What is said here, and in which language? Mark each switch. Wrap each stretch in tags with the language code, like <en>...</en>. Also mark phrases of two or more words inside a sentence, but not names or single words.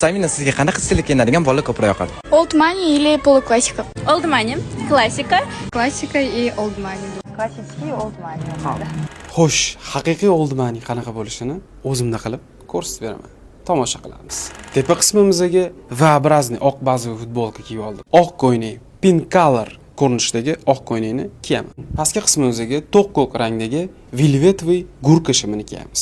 <uz>Samina, sizga qanaqa stilga kiyinadigan bolalar ko'proq yoqadi?</uz> <en>Old money</en> <ru>или полуклассика?</ru> <en>Old money, klassika. Классика и old money. Klassik old money.</en> <uz>Xo'sh, haqiqiy</uz> <en>old money</en> <uz>qanaqa bo'lishini o'zimda qilib ko'rsatib beraman. Tomosha qilamiz. Tepa qismimizga V-образный oq bazaviy futbolka kiyib oldim. Oq ko'ylak,</uz> <en>pink color</en> <uz>ko'rinishdagi oq ko'ylakni kiyaman. Pastki qismimizga to'q ko'k rangdagi velvetviy gurka shimini kiyamiz.</uz>